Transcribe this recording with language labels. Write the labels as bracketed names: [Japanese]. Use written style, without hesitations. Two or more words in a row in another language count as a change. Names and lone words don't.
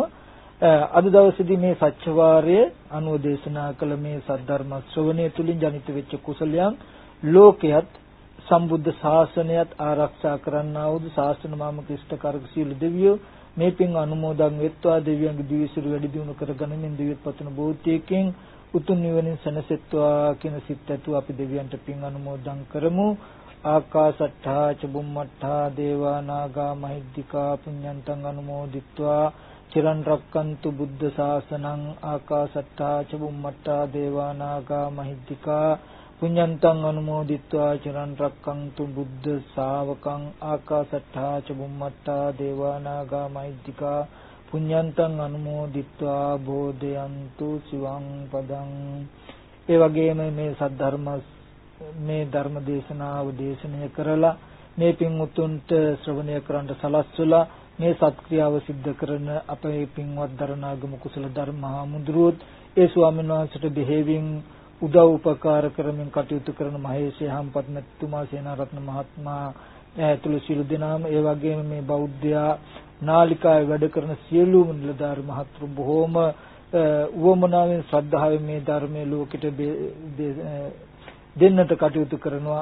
[Sinhala] අද දවසේදී මේ සත්‍ය වාරය අනුව දේශනා කළ මේ සද්ධර්ම ශ්‍රවණය තුලින් ජනිත වෙච්ච කුසලයන් ලෝකයේත් සම්බුද්ධ ශාසනයත් ආරක්ෂා කරන්නා වූ ශාසන මාමක ඉෂ්ඨකාරක සීල දෙවියෝ මේ පින් අනුමෝදන් වෙත්වා. දෙවියන්ගේ දිවිසිරු වැඩි දියුණු කරගනිමින් දිව්‍යත් පතන බෝධියකින් උතුම් නිවනින් සැනසෙත්වා කියන සිත් ඇතුව අපි දෙවියන්ට පින් අනුමෝදන් කරමු. [Pali] ආකාසට්ඨා ච බුම්මට්ඨා දේවා නාග මහිද්దికා පුඤ්ඤන්තං අනුමෝදිත්වා චිරන් රක්칸තු බුද්ධ ශාසනං. ආකාසට්ඨා ච බුම්මට්ඨා දේවා නාග මහිද්దికා පුඤ්ඤන්තං අනුමෝදිත්වා චිරන් රක්칸තු බුද්ධ ශාවකං. ආකාසට්ඨා ච බුම්මට්ඨා දේවා නාග මහිද්దికා පුඤ්ඤන්තං අනුමෝදිත්වා බෝධයන්තු සිවං පදං. [Sinhala] ඒ වගේම මේ සද්ධර්ම මේ ධර්ම දේශනාව දේශනය කරලා මේ පින් උතුම්ට ශ්‍රවණය කරන්න සලස්වලා මේ සත්ක්‍රියාව සිද්ධ කරන අපේ පින්වත් දරණාගම කුසල ධර්ම හාමුදුරුවෝ ඒ ස්වාමීන් වහන්සේට දෙහෙවින් උදව් උපකාර කරමින් කටයුතු කරන මහේශය හම්පත් මෙතුමා සේනාරත්න මහත්මයා ඇතුළු සියලු දෙනාම ඒ වගේම මේ බෞද්ධයා නාලිකාවේ වැඩ කරන සියලුම නිලධාරි මහත්තුරු බොහෝම උවමනාවෙන් ශ්‍රද්ධාවෙන් මේ ධර්මයේ ලෝකෙට දෙන්නට කටයුතු කරනවා.